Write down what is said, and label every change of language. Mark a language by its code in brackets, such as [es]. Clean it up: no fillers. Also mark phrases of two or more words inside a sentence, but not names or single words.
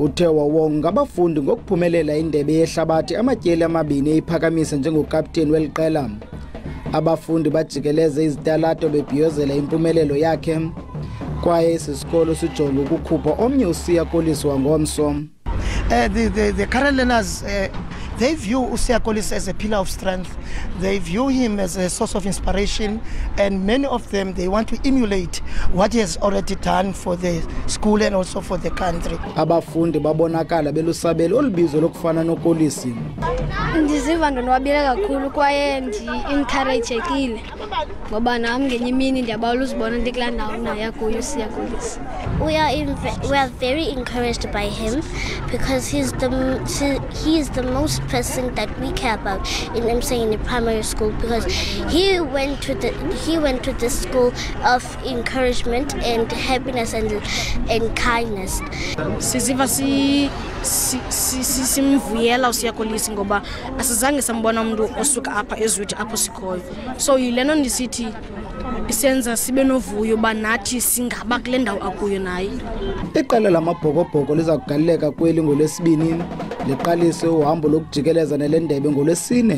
[xh] uthe wawonga abafundi ngokuphumelela indebe yehlabathi amatyeli amabini eyiphakamisa njengokapteni weliqela. Abafundi bajikeleze izitalato bebhiyozela impumelelo yakhe kwaye isisikolo sijonga ukukhupha omnye uSiya Kolisi wangomso. [en] The current learners, they view Usiya Kolisi as a pillar of strength. They view him as a source of inspiration, and many of them, they want to emulate what he has already done for the school and also for the country. [xh] Abafundi babonakala belusabela olubizo lokufana noKolisi. Ndiziva ndonwabile kakhulu kwaye ndi-encouragekile ngoba nami ngenye imini ndiyabawela uzibona ndikulaa ndawo naye kuyo uSiya Kolisi. [en] We are very encouraged by him because he's the most person that we care about in the primary school, because he went to the school of encouragement and happiness and kindness. [xh] Siziva simvuyela uSiya Kolisi ngoba asizange sambona umuntu osuka apha ezweni apho sikhoyo. So yileno ndisithi isenza sibe novuyo banathi singaba kule ndawo akuyo naye. Iqela lamabhokobhoko liza kugaleleka kweli ngolwesibini liqalise uhambo lokujikeleza nelendebe ngolwesine.